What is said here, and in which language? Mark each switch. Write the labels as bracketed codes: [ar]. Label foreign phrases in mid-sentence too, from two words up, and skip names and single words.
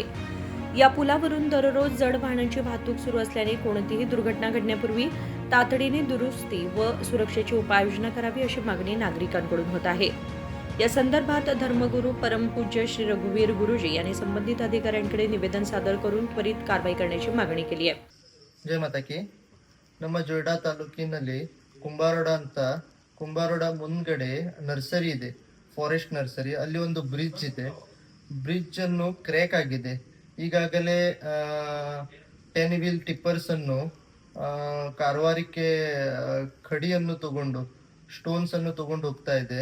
[mr] या पुलावरून दररोज जड वाहनांची वाहतूक सुरू असल्याने कोणतीही दुर्घटना घडण्यापूर्वी तातडीने दुरुस्ती व सुरक्षेची उपाययोजना करावी अशी मागणी नागरिकांकडून होत आहे. या संदर्भात धर्मगुरू परमपूज्य श्री रघुवीर गुरुजी यांनी संबंधित अधिकाऱ्यांकडे निवेदन सादर करून त्वरित कारवाई करण्याची मागणी केली आहे. [kn] ಜಯ ಮಾತಾಕಿ. ನಮ್ಮ ಜೊಯ್ಡಾ ತಾಲೂಕಿನಲ್ಲಿ ಕುಂಬಾರೋಡ ಮುಂದ್ಗಡೆ ನರ್ಸರಿ ಇದೆ, [en] forest nursery. [kn] ಅಲ್ಲಿ ಒಂದು ಬ್ರಿಡ್ಜ್ ಇದೆ. ಬ್ರಿಡ್ಜ್ ಅನ್ನು ಕ್ರ್ಯಾಕ್ ಆಗಿದೆ. ಈಗಾಗಲೇ [en] 10 wheel tippers [kn] ಅನ್ನು ಕಾರವಾರಕ್ಕೆ ಕಡಿಯನ್ನು ತಗೊಂಡು ಸ್ಟೋನ್ಸ್ ಅನ್ನು ತಗೊಂಡು ಹೋಗ್ತಾ ಇದೆ.